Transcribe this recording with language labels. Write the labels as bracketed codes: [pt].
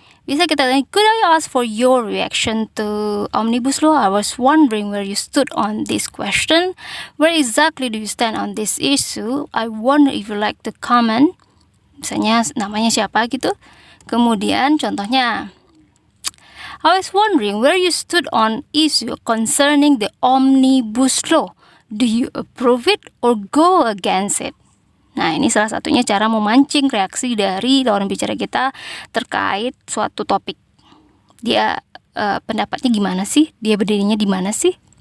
[id] Bisa kita tanya, [en] could I ask for your reaction to Omnibus Law? I was wondering where you stood on this question. Where exactly do you stand on this issue? I wonder if you like to comment. [id] Misalnya namanya siapa gitu. Kemudian contohnya, [en] I was wondering where you stood on issue concerning the Omnibus Law. Do you approve it or go against it? [id] Nah, ini salah satunya cara memancing reaksi dari lawan bicara kita terkait suatu topik. Dia pendapatnya gimana sih? Dia berdirinya di mana sih?